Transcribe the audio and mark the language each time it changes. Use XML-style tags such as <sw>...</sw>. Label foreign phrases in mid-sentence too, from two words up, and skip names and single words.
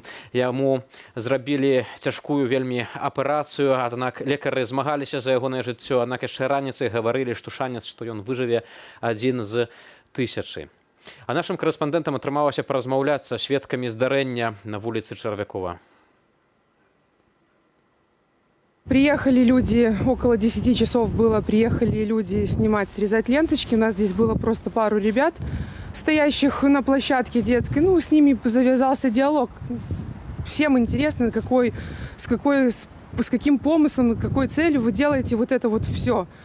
<be>Яму зрабілі цяжкую вельмі аперацыю, аднак лекары змагаліся за ягонае жыццё, аднак яшчэ раніцай гаварылі, што шанец, што ён выжыве, 1 з 1000. А нашым корэспандэнтам атрымалася паразмаўляць са сведкамі здарэння на вуліцы Чарвякова.</be> <ru>Приехали люди, около 10 часов было, приехали люди снимать, срезать ленточки. У нас здесь было просто пару ребят, стоящих на площадке детской. Ну, с ними завязался диалог. Всем интересно, с каким помыслом, какой целью вы делаете вот это вот все.</ru>